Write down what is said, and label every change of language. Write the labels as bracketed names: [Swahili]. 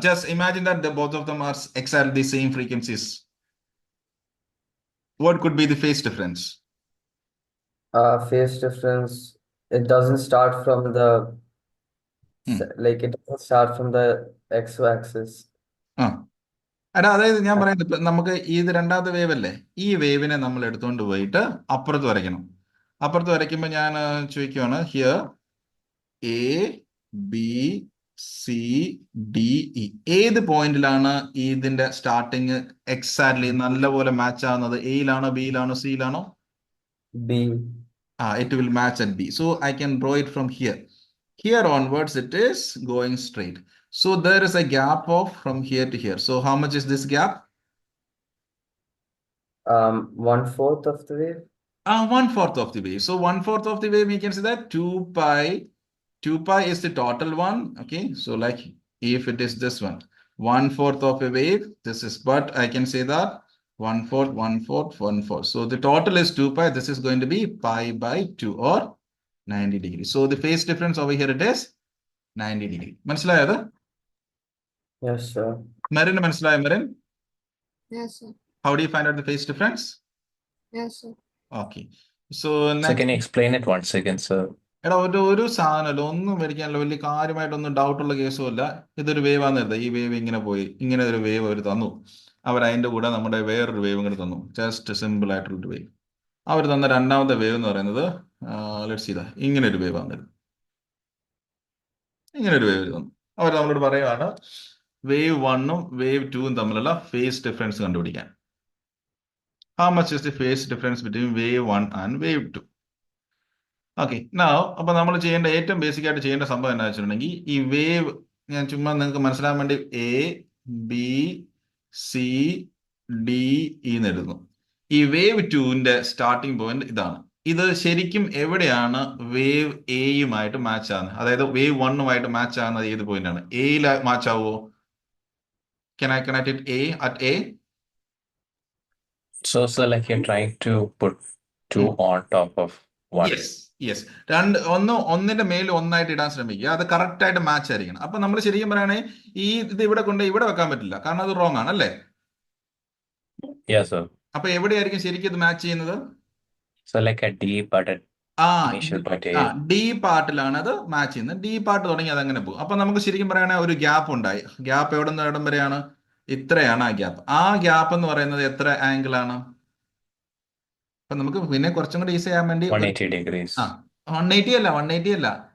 [English] Just imagine that the both of them are exactly the same frequencies. What could be the phase difference? Phase difference. It doesn't start from the like it doesn't start from the x-axis. [Malayalam] ആ എടാ അതായത് ഞാൻ പറയുന്നത് ഇപ്പൊ നമുക്ക് ഇത് രണ്ടാമത്തെ wave അല്ലേ, ഈ വേവിനെ നമ്മൾ എടുത്തുകൊണ്ട് പോയിട്ട് അപ്പുറത്ത് വരയ്ക്കണം. അപ്പുറത്ത് വരയ്ക്കുമ്പോൾ ഞാൻ ചോദിക്കുവാണ് here A B C D E ഏത് പോയിന്റിലാണ് ഇതിന്റെ സ്റ്റാർട്ടിങ് എക്സാക്ട്ലി നല്ലപോലെ മാച്ച് ആവുന്നത്? എയിലാണോ ബിയിലാണോ സിയിലാണോ? [English] B. It will match at B. So I can draw it from here. Here onwards, it is going straight. So there is a gap of from here to here. So how much is this gap? 1/4 of the wave. 1/4 of the wave. So 1/4 of the wave, we can say that 2 pi. 2 pi is the total one. Okay. So like if it is this one, 1/4 of a wave, this is, but I can say that 1/4, 1/4, 1/4. So the total is 2 pi. This is going to be pi by 2 or 90 degrees. So the phase difference over here, it is 90 degree. [Malayalam] മനസ്സിലായോ? [English] Yes, sir. [Malayalam] Marin, മനസ്സിലായോ Marin? [English] Yes, sir. How do you find out the phase difference? Yes, sir. Okay. So So next. can you explain it once again, sir? [Malayalam] എടാ ഒരു സാധനമല്ല, ഒന്നും മേടിക്കാനല്ല, വലിയ കാര്യമായിട്ടൊന്നും ഡൗട്ടുള്ള കേസും അല്ല. ഇതൊരു വേവ് ആണെന്ന് ഈ വേവ് ഇങ്ങനെ പോയി, ഇങ്ങനെ ഒരു വേവ് അവർ തന്നു. അവർ അതിൻ്റെ കൂടെ നമ്മുടെ വേറൊരു വേവ് ഇങ്ങനെ തന്നു, ജസ്റ്റ് സിമ്പിൾ ആയിട്ടുള്ളൊരു വേവ്. അവർ തന്ന രണ്ടാമത്തെ വേവ് എന്ന് പറയുന്നത് ലെറ്റ്സ് ഇതാ ഇങ്ങനെ ഒരു വേവ് ആണ്. ഇങ്ങനെ ഒരു വേവ് തന്നു. അവർ നമ്മളോട് പറയുകയാണ് വേവ് 1ഉം വേവ് 2ഉം തമ്മിലുള്ള ഫേസ് ഡിഫറൻസ് കണ്ടുപിടിക്കാൻ. [English] How much is the phase difference between wave 1 and wave 2? [Malayalam] Okay, അപ്പൊ നമ്മൾ ചെയ്യേണ്ട ഏറ്റവും ബേസിക് ആയിട്ട് ചെയ്യേണ്ട സംഭവം എന്താ വെച്ചിട്ടുണ്ടെങ്കിൽ ഈ വേവ് ഞാൻ ചുമ്മാ നിങ്ങൾക്ക് മനസ്സിലാൻ വേണ്ടി എ ബി സി ഡി എന്ന് എഴുതുന്നു. ഈ വേവ് 2ന്റെ സ്റ്റാർട്ടിംഗ് പോയിന്റ് ഇതാണ്. ഇത് ശരിക്കും എവിടെയാണ് വേവ് എയുമായിട്ട് മാച്ച് ആകുന്നത്? അതായത് വേവ് 1ഉമായിട്ട് മാച്ച് ആകുന്നത് ഏത് പോയിന്റ് ആണ്? എയിൽ മാച്ച് ആവുമോ? [English] Can I connect it at A? So, like you're trying to put two on top of one. Yes. [Malayalam] ഒന്നിന്റെ മേലിൽ ഒന്നായിട്ട് ഇടാൻ ശ്രമിക്കുക. അത് കറക്റ്റ് ആയിട്ട് മാച്ച് ആയിരിക്കണം. അപ്പൊ നമ്മൾ ശരിക്കും പറയുകയാണെങ്കിൽ ഇത് ഇവിടെ കൊണ്ട് ഇവിടെ വെക്കാൻ പറ്റില്ല, കാരണം അത് റോങ് ആണ് അല്ലേ? [English] Yes, sir. [Malayalam] അപ്പൊ എവിടെയായിരിക്കും ശരിക്കും ഇത് മാച്ച് ചെയ്യുന്നത്? [English] So like a D but at initial point A. [Malayalam] D പാർട്ടിലാണ് അത് മാച്ച് ചെയ്യുന്നത്. ഡി പാർട്ട് തുടങ്ങി അത് അങ്ങനെ പോകും. അപ്പൊ നമുക്ക് ശരിക്കും പറയുകയാണെങ്കിൽ ഒരു ഗ്യാപ്പ് ഉണ്ടായി. ഗ്യാപ്പ് എവിടെ നിന്ന് എവിടം വരെയാണ്? ഇത്രയാണ് ആ ഗ്യാപ്പ്. ആ ഗ്യാപ്പ് എന്ന് പറയുന്നത് എത്ര ആംഗിൾ ആണ്? അപ്പൊ നമുക്ക് പിന്നെ കുറച്ചും കൂടി ഈസി ആകാൻ വേണ്ടി [English] 180 degrees. [Malayalam] 180 അല്ല.